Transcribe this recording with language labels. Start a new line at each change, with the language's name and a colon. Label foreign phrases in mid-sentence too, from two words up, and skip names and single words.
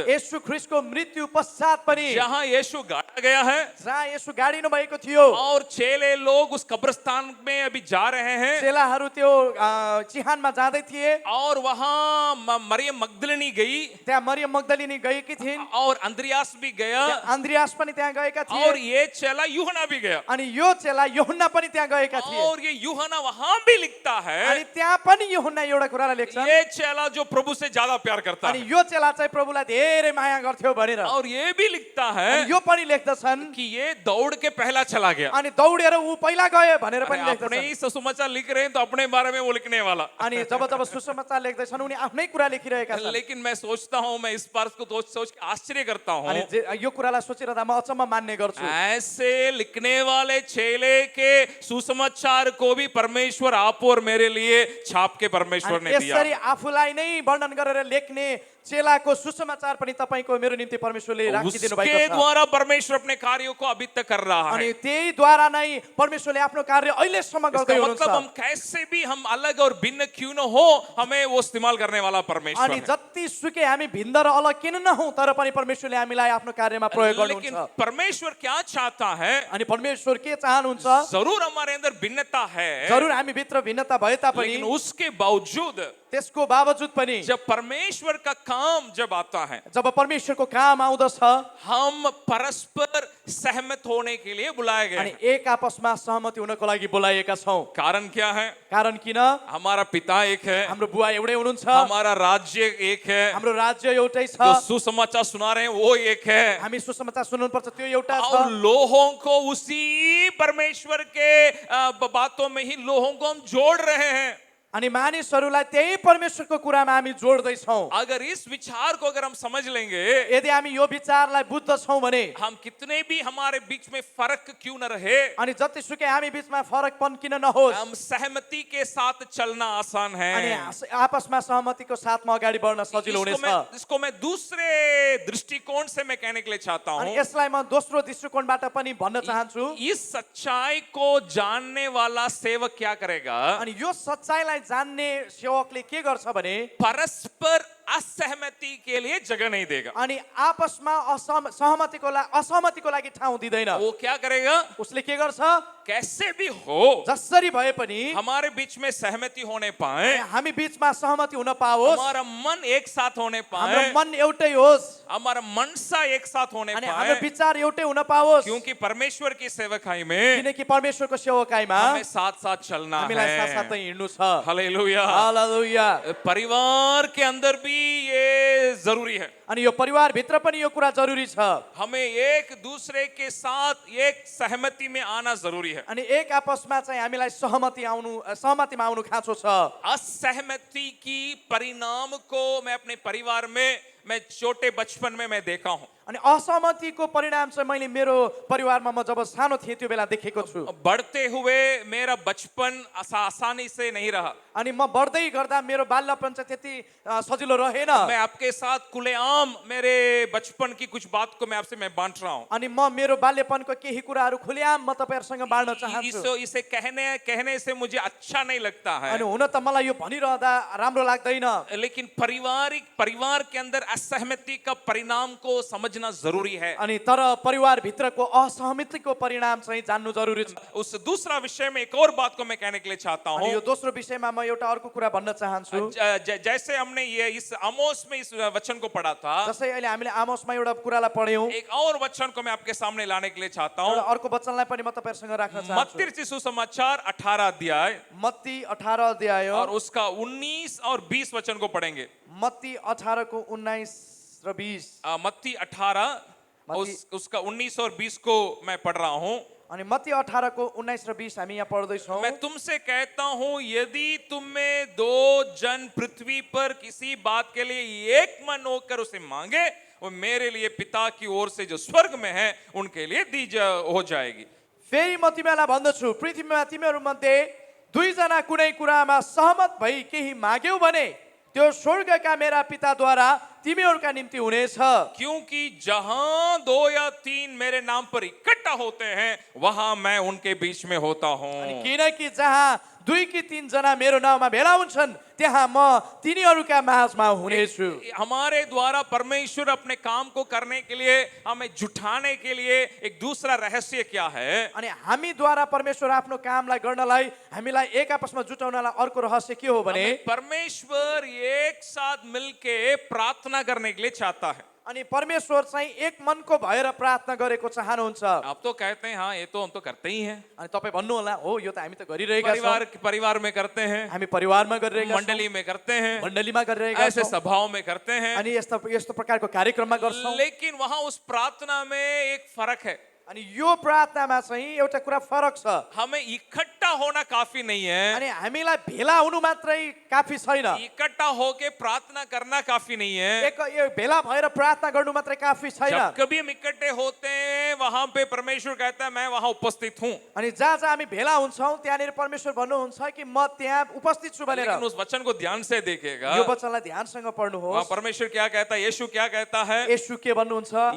Nepali: येशू ख्रीष्टको मृत्यु पश्चात पनि
Hindi: जहाँ यीशु गाड़ा गया है
Nepali: जहाँ येशू गाडिनु भएको थियो,
Hindi: और चेले लोग उस कब्रिस्तान में अभी जा रहे हैं,
Nepali: चेलाहरू त्यो चिहानमा जाँदै थिए।
Hindi: और वहाँ मरियम मगदलिनी गई,
Nepali: त्यहाँ मरियम मग्दलिनी गएकी थिइन्,
Hindi: और अंद्रियास भी गया,
Nepali: त्यहाँ अन्द्रियास पनि त्यहाँ गएका
Hindi: और
Nepali: थिए,
Hindi: ये चेला यूहना भी गया।
Nepali: अनि यो चेला यूहन्ना पनि त्यहाँ गएका थिए।
Hindi: और ये यूहना वहां भी लिखता
Nepali: अनि
Hindi: है,
Nepali: त्यहाँ पनि यूहन्ना एउटा कुरालाई लेख्छन्,
Hindi: ये चेला जो प्रभु से ज्यादा प्यार करता
Nepali: अनि
Hindi: है।
Nepali: यो चेला चाहिँ प्रभुलाई धेरै माया गर्थ्यो भनेर।
Hindi: और ये भी लिखता है
Nepali: अनि यो पनि लेख्दछन्
Hindi: कि ये दौड़ के पहला चला गया।
Nepali: अनि दौडेर ऊ पहिला गयो भनेर पनि
Hindi: अरे अपने
Nepali: लेख्दछन्।
Hindi: ही सुसमाचार लिख रहे हैं तो अपने बारे में वो लिखने वाला।
Nepali: अनि जब जब सुसमाचार लेख्दैछन् उनी आफ्नै कुरा लेखिरहेका छन्।
Hindi: लेकिन मैं सोचता हूँ, मैं इस बात को सोच के आश्चर्य करता हूँ,
Nepali: अनि यो कुरालाई सोचिरहँदा म अचम्म मान्ने गर्छु।
Hindi: ऐसे लिखने वाले चेले के सुसमाचार को भी परमेश्वर आप और मेरे लिए छाप के परमेश्वर ने दिया।
Nepali: यसरी आफूलाई नै वर्णन गरेर लेख्ने चेलाको सुसमाचार पनि तपाईको मेरो निम्ति परमेश्वरले राखिदिनु भएको
Hindi: उसके
Nepali: छ।
Hindi: द्वारा परमेश्वर अपने कार्यों को अभी तक कर रहा है।
Nepali: अनि त्यही द्वारा नै परमेश्वरले आफ्नो कार्य अहिलेसम्म गर्दै
Hindi: इसका
Nepali: हुनुहुन्छ।
Hindi: मतलब हम कैसे भी हम अलग और भिन्न क्यों न हो, हमें वो इस्तेमाल करने वाला परमेश्वर
Nepali: अनि
Hindi: है।
Nepali: जति सुकै हामी भिन्न र अलग किन नहौं, तर पनि परमेश्वरले हामीलाई आफ्नो कार्यमा प्रयोग
Hindi: लेकिन
Nepali: गर्नुहुन्छ।
Hindi: परमेश्वर क्या चाहता है,
Nepali: अनि परमेश्वर के चाहनुहुन्छ,
Hindi: जरूर हमारे अंदर भिन्नता है,
Nepali: जरुर हामी भित्र भिन्नता भए तापनि
Hindi: लेकिन उसके बावजूद
Nepali: त्यसको बावजुद पनि
Hindi: जब परमेश्वर का काम जब आता है,
Nepali: जब परमेश्वरको काम आउँदछ,
Hindi: हम परस्पर सहमत होने के लिए बुलाए गए
Nepali: अनि
Hindi: हैं।
Nepali: एक आपसमा सहमति हुनको लागि बोलाइएका छौं।
Hindi: कारण क्या है?
Nepali: कारण किन?
Hindi: हमारा पिता एक है,
Nepali: हाम्रो बुवा एउटै हुनुहुन्छ,
Hindi: हमारा राज्य एक है,
Nepali: हाम्रो राज्य एउटै छ,
Hindi: जो सुसमाचार सुना रहे हैं वो एक है,
Nepali: हामी सुसमाचार सुन्नुपर्छ त्यो एउटा
Hindi: और
Nepali: छ।
Hindi: लोगों को उसी परमेश्वर के बातों में ही लोगों को हम जोड़ रहे हैं।
Nepali: अनि मानिसहरूलाई त्यही परमेश्वरको कुरामा हामी जोड्दै छौं।
Hindi: अगर इस विचार को अगर हम समझ लेंगे,
Nepali: यदि हामी यो विचारलाई बुझ्दछौं भने
Hindi: हम कितने भी हमारे बीच में फर्क क्यों न रहे,
Nepali: अनि जतिसुकै हामी बीचमा फरकपन किन नहोस्,
Hindi: हम सहमति के साथ चलना आसान
Nepali: अनि
Hindi: है।
Nepali: आपसमा सहमतिको साथमा अगाडि बढ्न सजिलो हुनेछ।
Hindi: इसको मैं दूसरे दृष्टिकोण से मैं कहने के लिए चाहता
Nepali: अनि
Hindi: हूँ।
Nepali: यसलाई म दोस्रो दृष्टिकोणबाट पनि भन्न चाहन्छु।
Hindi: इस सच्चाई को जानने वाला सेवक क्या करेगा?
Nepali: अनि यो सच्चाइलाई जान्ने सेवकले के गर्छ भने
Hindi: परस्पर असहमति के लिए जगह नहीं देगा।
Nepali: अनि आपसमा असहमतिको लागि ठाउँ दिँदैन।
Hindi: वो क्या करेगा?
Nepali: उसले के गर्छ,
Hindi: कैसे भी हो
Nepali: जसरी भए पनि
Hindi: हमारे बीच में सहमति होने पाए,
Nepali: हामी बीचमा सहमति हुन पाओस्,
Hindi: हमारा मन एक साथ होने
Nepali: हाम्रो
Hindi: पाए,
Nepali: मन एउटै होस्,
Hindi: हमारा मनसा एक साथ होने
Nepali: अनि हाम्रो
Hindi: पाए,
Nepali: विचार एउटै हुन पाओस्,
Hindi: क्योंकि परमेश्वर की सेवकाई में
Nepali: किनकि परमेश्वरको सेवकाईमा
Hindi: हमें साथ साथ चलना
Nepali: हामीलाई
Hindi: है।
Nepali: साथसाथै हिँड्नु छ।
Hindi: हालेलुया।
Nepali: हालेलुया।
Hindi: परिवार के अंदर भी ये जरूरी है।
Nepali: अनि यो परिवार भित्र पनि यो कुरा जरुरी छ।
Hindi: हमें एक दूसरे के साथ एक सहमति में आना जरूरी है।
Nepali: अनि एक आपसमा चाहिँ हामीलाई सहमतिमा आउनु खाँचो छ।
Hindi: असहमति की परिणाम को मैं अपने परिवार में, मैं छोटे बचपन में मैं देखा हूं।
Nepali: अनि असहमतिको परिणाम चाहिँ मैले मेरो परिवारमा म जब सानो थिएँ त्यो बेला देखेको छु।
Hindi: बढ़ते हुए मेरा बचपन आसानी से नहीं रहा।
Nepali: अनि म बढ्दै गर्दा मेरो बाल्यपन चाहिँ त्यति सजिलो रहेन।
Hindi: मैं आपके साथ खुलेआम मेरे बचपन की कुछ बात को मैं आपसे मैं बांट रहा हूं।
Nepali: अनि म मेरो बाल्यपनको केही कुराहरू खुलेआम म तपाईहरुसँग बाँड्न चाहन्छु।
Hindi: इसे कहने से मुझे अच्छा नहीं लगता है,
Nepali: अनि हुन त मलाई यो भनिरहँदा राम्रो लाग्दैन,
Hindi: लेकिन परिवार के अंदर असहमति का परिणाम को समझ समझना जरूरी है।
Nepali: अनि तर परिवारभित्रको असहमतिको परिणाम चाहिँ जान्नु जरुरी छ।
Hindi: उस दूसरा विषय में एक और बात को मैं कहने के लिए चाहता
Nepali: अनि
Hindi: हूँ।
Nepali: यो दोस्रो विषयमा म एउटा अर्को कुरा भन्न चाहन्छु।
Hindi: जैसे हमने ये इस आमोस में इस वचन को पढ़ा था,
Nepali: जसै अहिले हामीले आमोसमा एउटा कुरालाई पढ्यौं,
Hindi: एक और वचन को मैं आपके सामने लाने के लिए चाहता
Nepali: एउटा
Hindi: हूँ।
Nepali: अर्को वचनलाई पनि म तपाईहरुसँग राख्न चाहन्छु।
Hindi: मत्ती रचित सुसमाचार 18 अध्याय
Nepali: मत्ती 18 अध्याय
Hindi: और उसका 19 और 20 वचन को पढ़ेंगे।
Nepali: मत्ती 18 को 19 र 20
Hindi: मत्ती 18 उसका 19 और 20 को मैं पढ़ रहा हूँ।
Nepali: अनि मत्ती 18 को 19 र 20 हामी यहाँ पढ्दै छौं।
Hindi: मैं तुमसे कहता हूँ, यदि तुम में दो जन पृथ्वी पर किसी बात के लिए एक मन होकर उसे मांगे, वो मेरे लिए पिता की ओर से जो स्वर्ग में है उनके लिए हो जाएगी।
Nepali: फेरि म तिमीलाई भन्दछु, पृथ्वीमा तिमीहरू मध्ये दुईजना कुनै कुरामा सहमत भई केही माग्यौ भने त्यो स्वर्गका मेरा पिताद्वारा तिमीहरूका निम्ति हुनेछ।
Hindi: क्योंकि जहां 2 या 3 मेरे नाम पर इकट्ठा होते हैं, वहां मैं उनके बीच में होता हूं।
Nepali: किनकि जहाँ 2 कि 3 जना मेरो नाउँमा भेला हुन्छन्, त्यहाँ म तिनीहरूका माझमा हुनेछु।
Hindi: हमारे द्वारा परमेश्वर अपने काम को करने के लिए, हमें जुटाने के लिए एक दूसरा रहस्य क्या है?
Nepali: अनि हामीद्वारा परमेश्वर आफ्नो कामलाई गर्नलाई, हामीलाई एक आपसमा जुटाउनलाई अर्को रहस्य के हो भने
Hindi: परमेश्वर एक साथ मिलके प्रार्थना करने के लिए चाहता है।
Nepali: अनि परमेश्वर चाहिँ एक मनको भएर प्रार्थना गरेको चाहनुहुन्छ।
Hindi: आप तो कहते हैं हाँ, ये तो हम तो करते ही हैं,
Nepali: अनि तपाईं भन्नु होला, हो यो त हामी त गरिरहेका छौं,
Hindi: परिवार में करते हैं,
Nepali: हामी परिवारमा गरिरहेका छौं,
Hindi: मंडली में करते हैं,
Nepali: मण्डलीमा गरिरहेका
Hindi: ऐसे
Nepali: छौं,
Hindi: सभाओं में करते हैं।
Nepali: अनि यस्तो प्रकारको कार्यक्रममा गर्छौं।
Hindi: लेकिन वहां उस प्रार्थना में एक फर्क है।
Nepali: अनि यो प्रार्थनामा चाहिँ एउटा कुरा फरक छ।
Hindi: हमें इकट्ठा होना काफी नहीं है,
Nepali: अनि हामीलाई भेला हुनु मात्रै काफी छैन।
Hindi: इकट्ठा होके प्रार्थना करना काफी नहीं है।
Nepali: एक भेला भएर प्रार्थना गर्नु मात्रै काफी छैन।
Hindi: जब कभी हम इकट्ठे होते हैं, वहां पे परमेश्वर कहता है मैं वहां उपस्थित हूँ।
Nepali: अनि जहाँ जहाँ हामी भेला हुन्छौं, त्यहाँनिर परमेश्वर भन्नुहुन्छ कि म त्यहाँ उपस्थित छु भनेर।
Hindi: लेकिन उस वचन को ध्यान से देखेगा,
Nepali: यो वचनलाई ध्यानसँग
Hindi: वहां
Nepali: पढ्नुहोस्।
Hindi: परमेश्वर क्या कहता है, यीशु क्या कहता है?
Nepali: येशू के भन्नुहुन्छ,